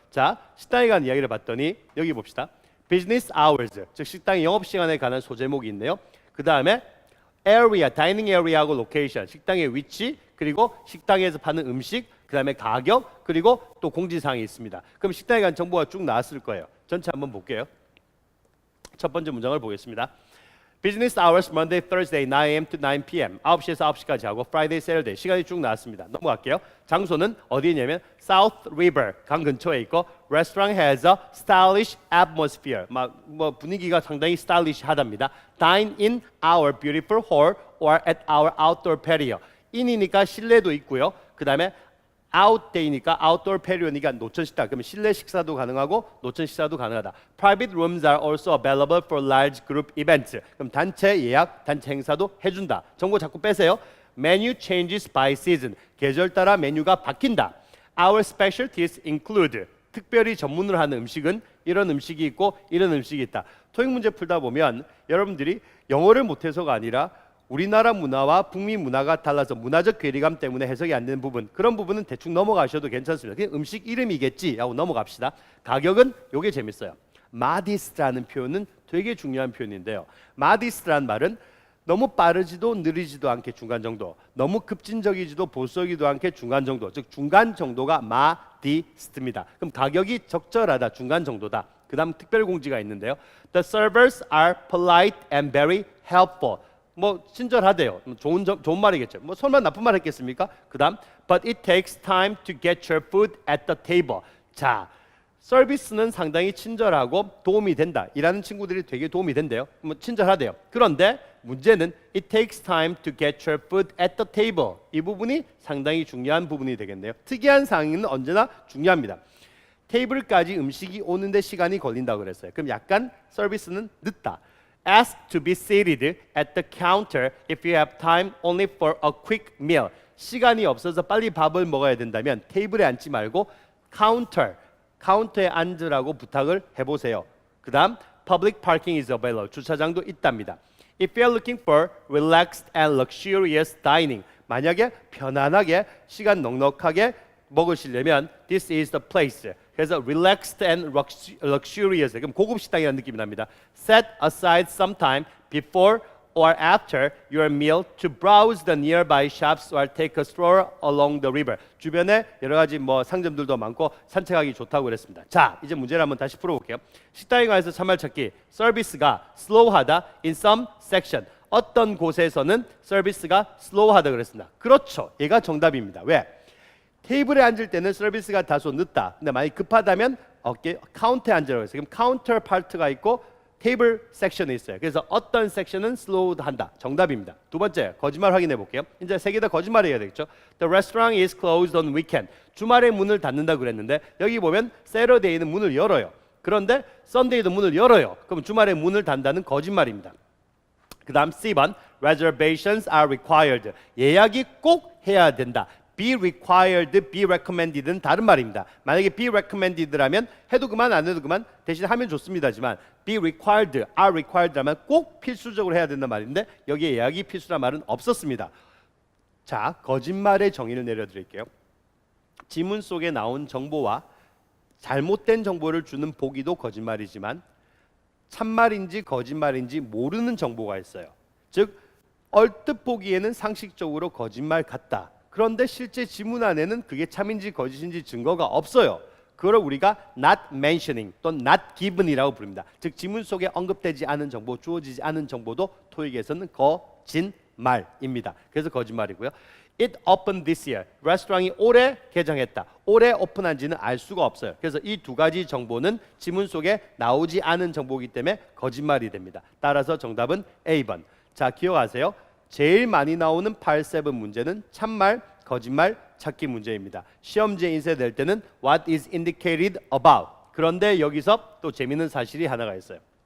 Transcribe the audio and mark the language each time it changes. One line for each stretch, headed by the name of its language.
Korean: 자, 식당에 관한 이야기를 봤더니 여기 봅시다.
English: Business hours,
Korean: 즉 식당의 영업시간에 관한 소제목이 있네요. 그 다음에 area, 다이닝 에리아하고 로케이션, 식당의 위치, 그리고 식당에서 파는 음식, 그 다음에 가격, 그리고 또 공지사항이 있습니다. 그럼 식당에 관한 정보가 쭉 나왔을 거예요. 전체 한번 볼게요. 첫 번째 문장을 보겠습니다.
English: Business hours Monday, Thursday, 9am to 9pm.
Korean: 9시에서 9시까지 하고 Friday, Saturday. 시간이 쭉 나왔습니다. 넘어갈게요. 장소는 어디냐면 South River, 강 근처에 있고
English: Restaurant has a stylish atmosphere.
Korean: 뭐 분위기가 상당히 스타일리시하답니다.
English: Dine in our beautiful hall or at our outdoor patio.
Korean: in이니까 실내도 있고요. 그 다음에 outday니까
English: outdoor patio
Korean: 니까 노천 식당. 그러면 실내 식사도 가능하고 노천 식사도 가능하다.
English: Private rooms are also available for large group events.
Korean: 그럼 단체 예약, 단체 행사도 해준다. 정보 자꾸 빼세요.
English: Menu changes by season.
Korean: 계절 따라 메뉴가 바뀐다.
English: Our specialties include.
Korean: 특별히 전문을 하는 음식은 이런 음식이 있고 이런 음식이 있다. 토익 문제 풀다 보면 여러분들이 영어를 못해서가 아니라 우리나라 문화와 북미 문화가 달라서 문화적 괴리감 때문에 해석이 안 되는 부분, 그런 부분은 대충 넘어가셔도 괜찮습니다. 그냥 음식 이름이겠지 하고 넘어갑시다. 가격은 요게 재밌어요. modest라는 표현은 되게 중요한 표현인데요. modest라는 말은 너무 빠르지도 느리지도 않게 중간 정도, 너무 급진적이지도 보수적이지도 않게 중간 정도, 즉 중간 정도가 modest입니다. 그럼 가격이 적절하다, 중간 정도다. 그 다음 특별 공지가 있는데요.
English: The servers are polite and very helpful.
Korean: 뭐 친절하대요. 좋은 말이겠죠. 뭐 설마 나쁜 말 했겠습니까? 그다음
English: but it takes time to get your food at the table.
Korean: 자, 서비스는 상당히 친절하고 도움이 된다. 일하는 친구들이 되게 도움이 된대요. 뭐 친절하대요. 그런데 문제는
English: it takes time to get your food at the table.
Korean: 이 부분이 상당히 중요한 부분이 되겠네요. 특이한 상황은 언제나 중요합니다. 테이블까지 음식이 오는데 시간이 걸린다고 그랬어요. 그럼 약간 서비스는 늦다.
English: Ask to be seated at the counter if you have time only for a quick meal.
Korean: 시간이 없어서 빨리 밥을 먹어야 된다면 테이블에 앉지 말고 카운터에 앉으라고 부탁을 해보세요. 그 다음
English: public parking is available.
Korean: 주차장도 있답니다.
English: If you are looking for relaxed and luxurious dining.
Korean: 만약에 편안하게 시간 넉넉하게 먹으시려면
English: this is the place.
Korean: 그래서
English: relaxed and luxurious.
Korean: 그럼 고급 식당이라는 느낌이 납니다.
English: Set aside some time before or after your meal to browse the nearby shops or take a stroll along the river.
Korean: 주변에 여러 가지 뭐 상점들도 많고 산책하기 좋다고 그랬습니다. 자, 이제 문제를 한번 다시 풀어볼게요. 식당에 관해서 참말 찾기. 서비스가 slow하다
English: in some section.
Korean: 어떤 곳에서는 서비스가 slow하다 그랬습니다. 그렇죠. 얘가 정답입니다. 왜? 테이블에 앉을 때는 서비스가 다소 늦다. 근데 만약 급하다면 카운터에 앉으라고 했어요. 그럼 카운터 파트가 있고 테이블 섹션이 있어요. 그래서 어떤 섹션은 slow한다. 정답입니다. 두 번째, 거짓말 확인해 볼게요. 이제 세 개 다 거짓말이어야 되겠죠.
English: The restaurant is closed on weekend.
Korean: 주말에 문을 닫는다고 그랬는데 여기 보면 Saturday는 문을 열어요. 그런데 Sunday도 문을 열어요. 그럼 주말에 문을 닫는다는 거짓말입니다. 그 다음 C번,
English: reservations are required.
Korean: 예약이 꼭 해야 된다. be required, be recommended는 다른 말입니다. 만약에 be recommended라면 해도 그만 안 해도 그만 대신 하면 좋습니다지만 be required, are required라면 꼭 필수적으로 해야 된다는 말인데 여기에 예약이 필수란 말은 없었습니다. 자, 거짓말의 정의를 내려드릴게요. 지문 속에 나온 정보와 잘못된 정보를 주는 보기도 거짓말이지만 참말인지 거짓말인지 모르는 정보가 있어요. 즉 얼뜻 보기에는 상식적으로 거짓말 같다. 그런데 실제 지문 안에는 그게 참인지 거짓인지 증거가 없어요. 그걸 우리가
English: not mentioning
Korean: 또는
English: not given
Korean: 이라고 부릅니다. 즉 지문 속에 언급되지 않은 정보, 주어지지 않은 정보도 토익에서는 거짓말입니다. 그래서 거짓말이고요.
English: It opened this year.
Korean: 레스토랑이 올해 개장했다. 올해 오픈한지는 알 수가 없어요. 그래서 이 두 가지 정보는 지문 속에 나오지 않은 정보이기 때문에 거짓말이 됩니다. 따라서 정답은 A번. 자, 기억하세요. 제일 많이 나오는 8, 7 문제는 참말, 거짓말 찾기 문제입니다. 시험지에 인쇄될 때는
English: what is indicated about.
Korean: 그런데 여기서 또 재미있는 사실이 하나가 있어요.